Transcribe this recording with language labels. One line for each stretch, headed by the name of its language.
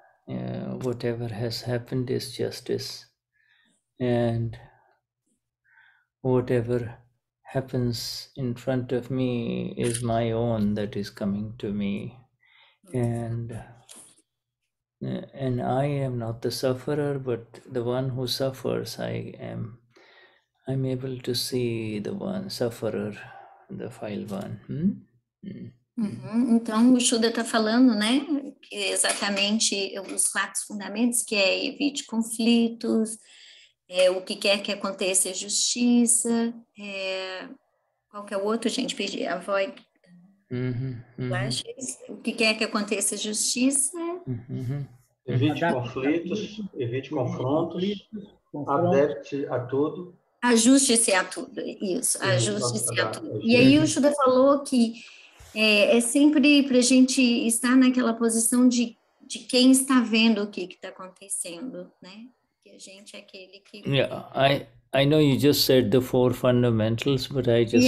English: Whatever has happened is justice, and whatever happens in front of me is my own that is coming to me, and I am not the sufferer, but the one who suffers. I'm able to see the one sufferer, the file one.
Portuguese: Então, o Shuddha está falando, né, que exatamente os 4 fundamentos, que é evite conflitos, o que quer que aconteça é justiça, qual que é o outro, gente? Perdi,
English: avoid clashes,
Portuguese: o que quer que aconteça é justiça. Evite conflitos, evite confrontos, adapte a tudo. Ajuste-se a tudo, isso, ajuste-se a tudo. E aí o Shuddha falou que é sempre para a gente estar naquela posição de quem está vendo o que está acontecendo, né? Que a gente é aquele que...
English: Yeah, I know you just said the 4 fundamentals, but I just...